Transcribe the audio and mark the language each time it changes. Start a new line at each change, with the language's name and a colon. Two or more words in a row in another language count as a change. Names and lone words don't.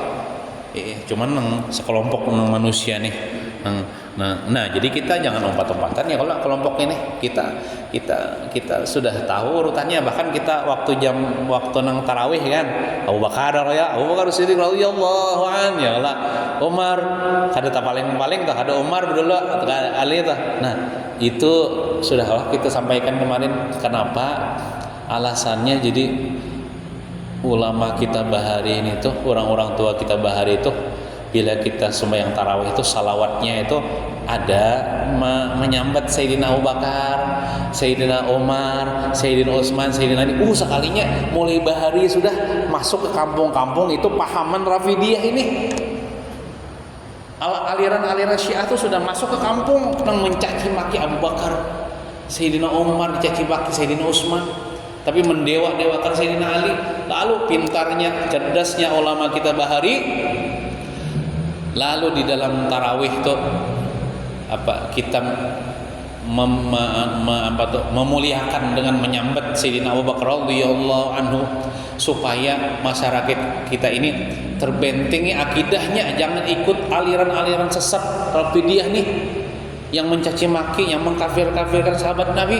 Indonesian: Cuman sekelompok manusia nih. Nah, jadi kita jangan lompat-lompatan ya kalau kelompok ini. Kita sudah tahu urutannya, bahkan kita waktu nang tarawih kan, Abu Bakar Siddiq
Arabic: رضي الله عنه
Indonesian: ya Allah, Umar kada paling tah, ada Umar dulu Ali tah. Nah, itu sudah kita sampaikan kemarin kenapa alasannya. Jadi ulama kita bahari ini tuh, orang-orang tua kita bahari itu, bila kita sembahyang tarawih itu salawatnya itu ada menyambat Sayyidina Abu Bakar, Sayyidina Umar, Sayyidina Utsman, Sayyidina Ali. Sekalinya mulai bahari sudah masuk ke kampung-kampung itu pahaman Rafidiyah ini. Aliran-aliran Syiah itu sudah masuk ke kampung dan mencaci maki Abu Bakar, Sayyidina Umar, dicaci maki Sayyidina Utsman, tapi mendewa-dewakan Sayyidina Ali. Lalu pintarnya, cerdasnya ulama kita bahari, lalu di dalam tarawih itu kita memuliakan dengan menyambat Sayyidina Abu Bakar
Arabic: رضي الله عنه,
Indonesian: supaya masyarakat kita ini terbentengi akidahnya, jangan ikut aliran-aliran sesat Rafidiyah nih yang mencaci maki, yang mengkafir-kafirkan sahabat Nabi.